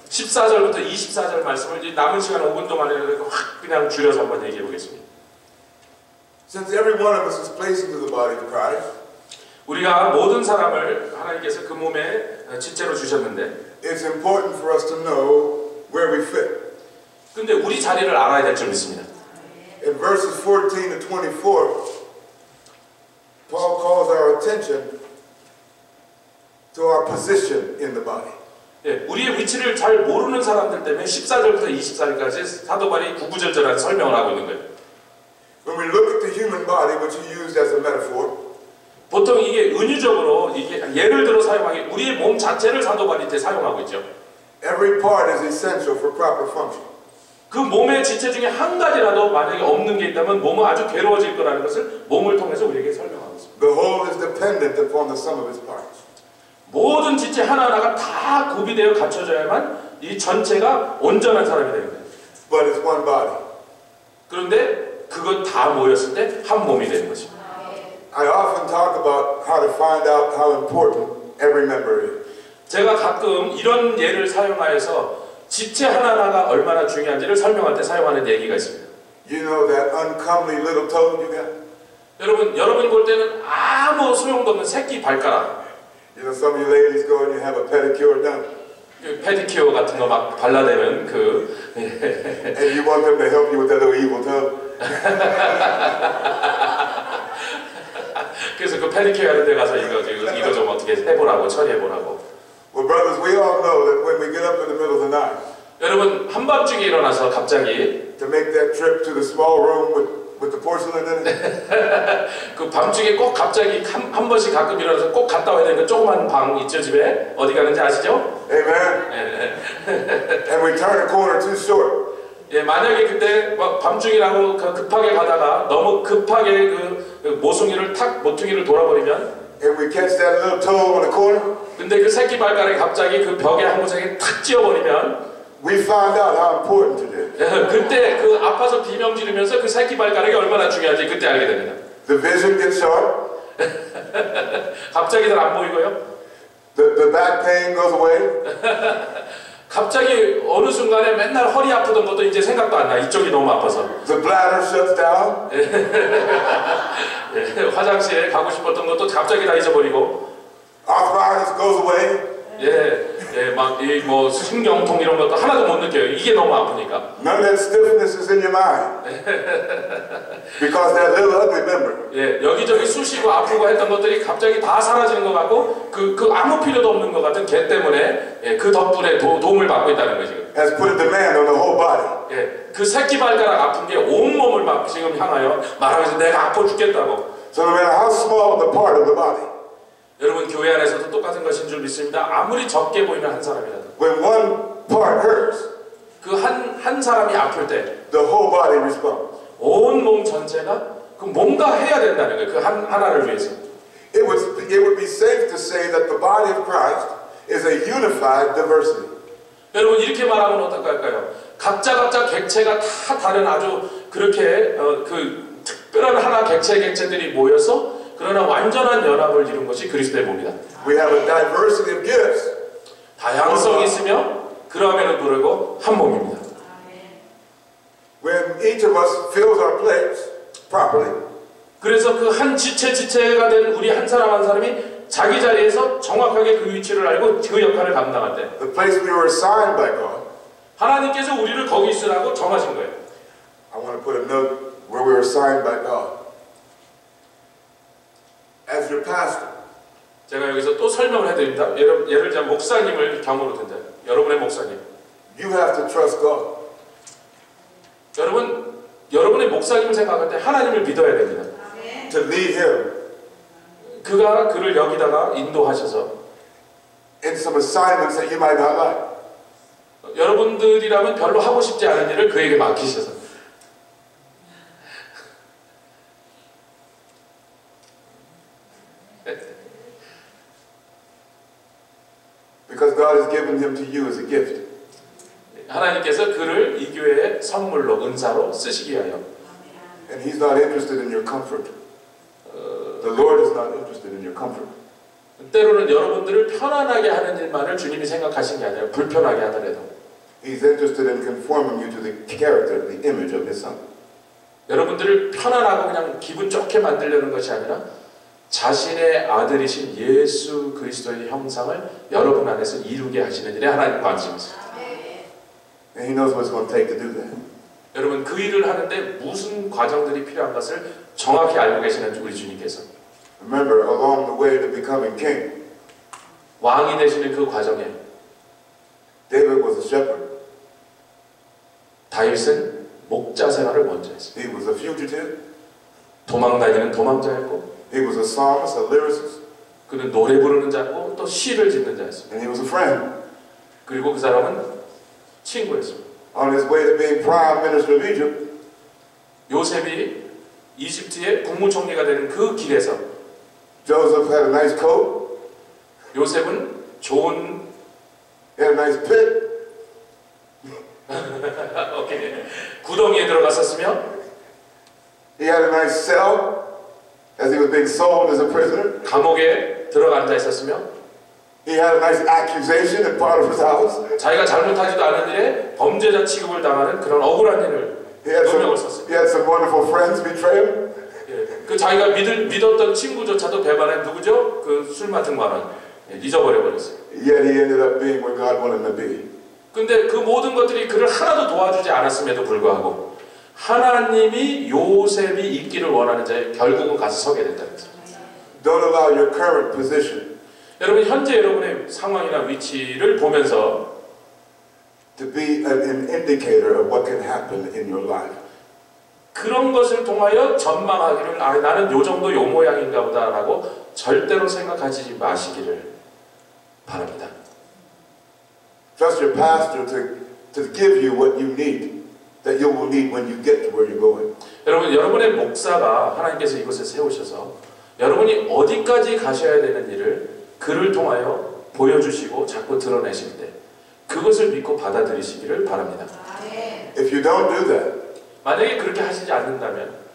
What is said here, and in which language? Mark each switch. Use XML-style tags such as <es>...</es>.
<ko>14절부터 24절 말씀을 이제 남은 시간 5분 동안에 확 그냥 줄여서 한번 얘기해 보겠습니다.</ko> <en>Since every one of us is placed into the body of Christ,</en> <ko>우리가 모든 사람을 하나님께서 그 몸에 지체로 주셨는데</ko> <en>it's important for us to know where we fit.</en> <ko>근데 우리 자리를 알아야 될 줄 믿습니다.</ko> <en>In verses 14 to 24, Paul calls our attention to our position in the body.</en> <ko>예, 우리의 위치를 잘 모르는 사람들 때문에 14절부터 24절까지 사도 바울이 구구절절한 설명을 하고 있는 거예요.</ko> <en>When we look at the human body, which he used as a metaphor,</en> <ko>보통 이게 은유적으로 이게 예를 들어 사용하기 우리의 몸 자체를 사도 바울이 이제 사용하고 있죠.</ko> <en>every part is essential for proper function.</en> <ko>그 몸의 지체 중에 한 가지라도 만약에 없는 게 있다면 몸은 아주 괴로워질 거라는 것을 몸을 통해서 우리에게 설명하고 있습니다.</ko> <en>The whole is dependent upon the sum of its parts.</en> <ko>모든 지체 하나하나가 다 구비되어 갖춰져야만 이 전체가 온전한 사람이 되는 거예요.</ko> <en>But it's one body.</en> <ko>그런데 그것 다 모였을 때 한 몸이 되는 것입니다.</ko> <en>I often talk about how to find out how important every member is.</en> <ko>제가 가끔 이런 예를 사용하여서 지체 하나하나가 얼마나 중요한지를 설명할 때 사용하는 얘기가 있습니다.</ko> <en>You know that uncomely little toe you got?</en> <ko>여러분이 볼 때는 아무 소용도 없는 새끼 발가락,</ko> <en>You know, some of you ladies go and you have a pedicure done.</en> <ko>그 페디큐어 같은 거 막 발라대면</ko> <en>And you want them to help you with that little evil toe.</en> <ko>그래서 그 페디큐어 하는 데 가서 이거 좀 어떻게 해보라고 처리해보라고.</ko> <en>Well, brothers, we all know that when we get up in the middle of the night</en> <ko>여러분 한밤중에 일어나서 갑자기</ko> <en>to make that trip to the small room with the porcelain in it,</en> <ko>그 밤중에 꼭 갑자기 한 번씩 가끔 일어나서 꼭 갔다 와야 되는 그 조그만 방 있죠 집에 어디 가는지 아시죠?</ko> <en>amen? And we turn a corner too short.</en> <ko>예, 만약에 그때 막 밤중이라고 급하게 가다가 너무 급하게 그 모퉁이를 돌아버리면</ko> <en>And we catch that little toe on the corner.</en> <ko>근데 그 새끼 발가락이 갑자기 그 벽에 한 구석에 탁 찧어버리면</ko> <en>We find out how important it is.</en> <ko>그때 그 아파서 비명 지르면서 그 새끼 발가락이 얼마나 중요한지 그때 알게 됩니다.</ko> <en>The vision gets sharp.</en> <ko>갑자기 잘 안 보이고요.</ko> <en>The back pain goes away.</en> <ko>갑자기 어느 순간에 맨날 허리 아프던 것도 이제 생각도 안 나. 이쪽이 너무 아파서.</ko> <en>The bladder shuts down.</en> <ko>예, 화장실에 가고 싶었던 것도 갑자기 다 잊어버리고.</ko> <en>Arthritis goes away.</en> <ko>막 이 뭐 신경통 이런 것도 하나도 못 느껴요. 이게 너무 아프니까.</ko> <en>None of that stiffness is in your mind. Because that little ugly member.</en> <ko>예, 여기저기 쑤시고 아프고 했던 것들이 갑자기 다 사라지는 것 같고 그 아무 필요도 없는 것 같은 걔 때문에 예, 그 덕분에 도움을 받고 있다는 거죠.</ko> <en>Has put a demand on the whole body.</en> <ko>예, 그 새끼 발가락 아픈 게 온 몸을 막 지금 향하여 말하면서 내가 아파 죽겠다고.</ko> <en>So no matter how small the part of the body.</en> <ko>여러분 교회 안에서도 똑같은 것인 줄 믿습니다. 아무리 적게 보이는 한 사람이라도</ko> <en>When one part hurts,</en> <ko>그 한 사람이 아플 때</ko> <en>the whole body responds.</en> <ko>온 몸 전체가 그 뭔가 해야 된다는 거예요. 그 하나를 위해서.</ko> <en>It would be safe to say that the body of Christ is a unified diversity.</en> <ko>여러분 이렇게 말하면 어떨까요? 각자 객체가 다 다른 아주 그렇게 그 특별한 하나 객체들이 모여서 그러나 완전한 연합을 이룬 것이 그리스도의 몸이다.</ko> <en>We have a diversity of gifts.</en> <ko>다양성이 있으며 그러함에도 불구하고 한 몸입니다.</ko> <en>When each of us fills our plates properly,</en> <ko>그래서 그 한 지체가 된 우리 한 사람이 자기 자리에서 정확하게 그 위치를 알고 그 역할을 감당할 때</ko> <en>the place we were assigned by God,</en> <ko>하나님께서 우리를 거기 있으라고 정하신 거예요.</ko> <en>I want to put a note where we were assigned by God. As your pastor,</en> <ko>제가 여기서 또 설명을 해드립니다. 예를 들면 목사님을 경우로 든다. 여러분의 목사님.</ko> <en>you have to trust God.</en> <ko>여러분의 목사님을 생각할 때 하나님을 믿어야 됩니다.</ko> <en>To lead him</en> <ko>그가 그를 여기다가 인도하셔서</ko> <en>in some assignments that you might not like.</en> <ko>여러분들이라면 별로 하고 싶지 않은 일을 그에게 맡기셔서</ko> <en>Because God has given him to you as a gift.</en> <ko>하나님께서 그를 이 교회의 선물로 은사로 쓰시기 위하여.</ko> <en>And he's not interested in your comfort. The Lord is not interested in your comfort.</en> <ko>때로는 여러분들을 편안하게 하는 일만을 주님이 생각하신 게 아니라 불편하게 하더라도</ko> <en>He's interested in conforming you to the character, the image of his son.</en> <ko>여러분들을 편안하고 그냥 기분 좋게 만들려는 것이 아니라 자신의 아들이신 예수 그리스도의 형상을 여러분 안에서 이루게 하시는 일에 하나님 관심이 있습니다.</ko> <en>And he knows what it's going to take to do that.</en> <ko>여러분 그 일을 하는데 무슨 과정들이 필요한 것을 정확히 알고 계시는 우리 주님께서</ko> <en>Remember, along the way to becoming king,</en> <ko>왕이 되시는 그 과정에</ko> <en>David was a shepherd.</en> <ko>다윗은 목자 생활을 먼저 했습니다.</ko> <en>He was a fugitive.</en> <ko>도망다니는 도망자였고</ko> <en>He was a psalmist, a lyricist.</en> <ko>그는 노래 부르는 자고 또 시를 짓는 자였습니다.</ko> <en>And he was a friend.</en> <ko>그리고 그 사람은 친구였습니다.</ko> <en>On his way to being prime minister of Egypt,</en> <ko>요셉이 이집트의 국무총리가 되는 그 길에서</ko> <en>Joseph had a nice coat.</en> <ko>요셉은 좋은</ko> <en>He had a nice pit. 오케이.</en> <ko>구덩이에 들어갔었으며</ko> <en>He had a nice cell as he was being sold as a prisoner.</en> <ko>감옥에 들어가 앉아 있었으며</ko> <en>He had a nice accusation in Potiphar's house.</en> <ko>자기가 잘못하지도 않은 일에 범죄자 취급을 당하는 그런 억울한 일을 누명을 썼습니다.</ko> <en>He had some wonderful friends betray him.</en> <ko>예, 그 자기가 믿었던 친구조차도 배반한 누구죠? 그 술 맡은 관원 잊어버려 버렸어요.</ko> <en>Yet he ended up being where God wanted him to be.</en> <ko>근데 그 모든 것들이 그를 하나도 도와주지 않았음에도 불구하고 하나님이 요셉이 있기를 원하는 자에 결국은 가서 서게 된다는 거죠.</ko> <en>Don't allow your current position</en> <ko>여러분 현재 여러분의 상황이나 위치를 보면서</ko> <en>to be an indicator of what can happen in your life.</en> <ko>그런 것을 통하여 전망하기를 나는 요 정도 요 모양인가 보다라고 절대로 생각하지 마시기를 바랍니다.</ko> <en>Trust your pastor to give you what you need, that you will need when you get to where you're going.</en> <ko>여러분의 목사가 하나님께서 이곳에 세우셔서 여러분이 어디까지 가셔야 되는 일을 그를 통하여 보여주시고 자꾸 드러내실 때 그것을 믿고 받아들이시기를 바랍니다.</ko> <en>If you don't do that,</en> <ko>만약에 그렇게 하시지 않는다면</ko>